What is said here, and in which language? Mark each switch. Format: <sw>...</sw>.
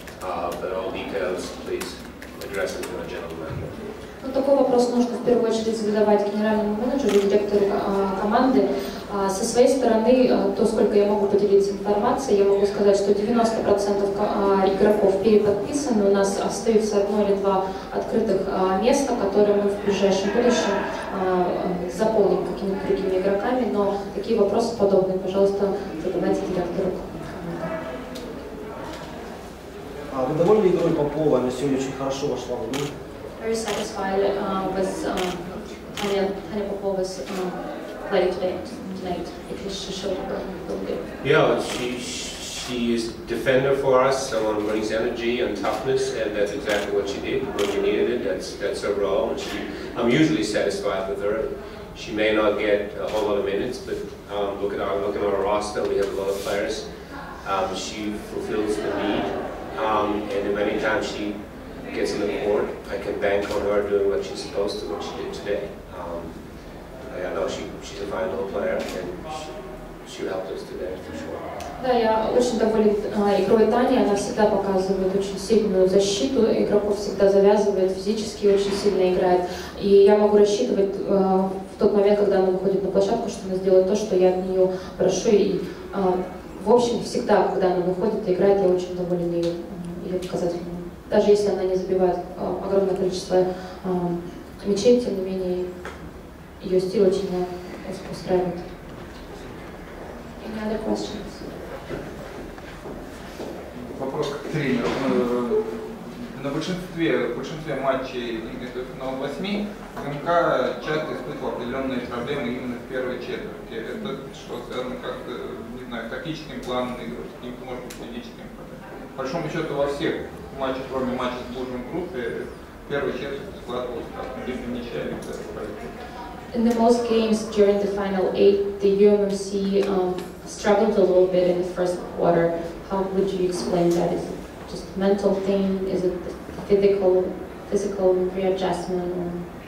<en>But all details, please address them to our general manager.</en> <ru>Ну, такой вопрос нужно в первую очередь задавать генеральному менеджеру, директору команды. Со своей стороны, то, сколько я могу поделиться информацией, я могу сказать, что 90% игроков переподписаны, у нас остается 1 или 2 открытых места, которые мы в ближайшем будущем заполним какими-то другими игроками, но такие вопросы подобные, пожалуйста, задавайте директору команды. Вы довольны игрой Попова? Она сегодня очень хорошо вошла в игру.</ru> <en>Very satisfied with Tanya Popova's play tonight, because she showed really good. Yeah, she is a defender for us, someone who brings energy and toughness, and that's exactly what she did when we needed it. That's her role, and I'm usually satisfied with her. She may not get a whole lot of minutes, but look at our roster. We have a lot of players. She fulfills the need, and many times she gets in the court, I can bank on her doing what she's supposed to, what she did today. I know she's a fine little player, and she helped us today for sure.</en> <ru>Да, я очень доволен игрой Тани, она всегда показывает очень сильную защиту, игроков всегда завязывает, физически очень сильно играет. И я могу рассчитывать в тот момент, когда она выходит на площадку, что она сделает то, что я от нее прошу. И в общем, всегда, когда она выходит и играет, я очень доволен ее показателями. Даже если она не забивает огромное количество мячей, тем не менее, ее стиль очень меня устраивает.</ru> <en>Any other questions?</en> <ru>Вопрос к тренеру. На большинстве матчей финала 8 ГМК часто испытывал определенные проблемы именно в первой четверти. Это что, связано как-то, не знаю, тактическим планом игры, с каким-то, может быть, физическим проблемом. По большому счету во всех матчах, кроме матча с Буржем группе, в первой четверти складывалось либо ничья, либо победа.</ru> <en>In the most games during the final 8, the UMFC struggled a little bit in the first quarter. How would you explain that? Is it just a mental thing? Is it physical readjustment?</en>